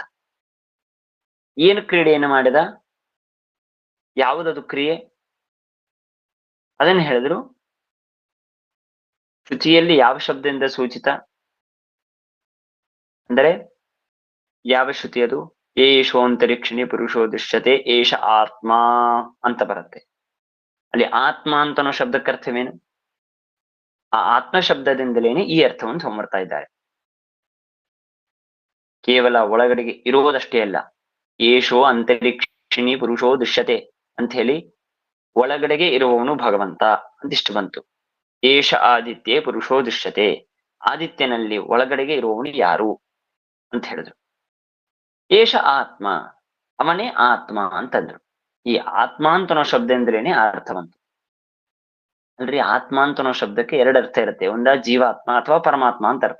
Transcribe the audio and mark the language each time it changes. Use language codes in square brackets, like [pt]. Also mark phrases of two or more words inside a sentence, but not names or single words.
[kn] ಏನು ಕ್ರೀಡೆಯನ್ನು ಮಾಡಿದ? ಯಾವುದದು ಕ್ರಿಯೆ? ಅದನ್ನು ಹೇಳಿದ್ರು. ಶುಚಿಯಲ್ಲಿ ಯಾವ ಶಬ್ದದಿಂದ ಸೂಚಿತ? ಅಂದರೆ ಯಾವ ಶ್ರುತಿ ಅದು? [sa] ಏಷೋಂತರಿಕ್ಷಿಣಿ ಪುರುಷೋ ದೃಶ್ಯತೆ ಏಷ ಆತ್ಮ [kn] ಅಂತ ಬರುತ್ತೆ. ಅಲ್ಲಿ ಆತ್ಮ ಅಂತನೋ ಶಬ್ದಕ್ಕೆ ಅರ್ಥವೇನು? ಆ ಆತ್ಮ ಶಬ್ದದಿಂದಲೇನೆ ಈ ಅರ್ಥವನ್ನು ತಗೊಂಡ್ಬರ್ತಾ ಇದ್ದಾರೆ. ಕೇವಲ ಒಳಗಡೆಗೆ ಇರುವುದಷ್ಟೇ ಅಲ್ಲ, [sa] ಏಷೋ ಅಂತರಿಕ್ಷಿಣಿ ಪುರುಷೋ ದೃಶ್ಯತೆ [kn] ಅಂತ ಹೇಳಿ ಒಳಗಡೆಗೆ ಇರುವವನು ಭಗವಂತ ಅಂತಿಷ್ಟು ಬಂತು. [sa] ಏಷ ಆದಿತ್ಯೆ ಪುರುಷೋ ದೃಶ್ಯತೆ, [kn] ಆದಿತ್ಯನಲ್ಲಿ ಒಳಗಡೆಗೆ ಇರುವವನು ಯಾರು ಅಂತ ಹೇಳಿದ್ರು. [sa] ಏಷ ಆತ್ಮ, [kn] ಅವನೇ ಆತ್ಮ ಅಂತಂದ್ರು. ಈ ಆತ್ಮ ಅಂತ ಅನ್ನೋ ಶಬ್ದ ಅಂದ್ರೇನೆ ಆ ಅರ್ಥ ಬಂತು. ಅಲ್ರಿ, ಆತ್ಮ ಅಂತ ಅನ್ನೋ ಶಬ್ದಕ್ಕೆ ಎರಡು ಅರ್ಥ ಇರುತ್ತೆ. ಒಂದ ಜೀವಾತ್ಮ ಅಥವಾ ಪರಮಾತ್ಮ ಅಂತ ಅರ್ಥ.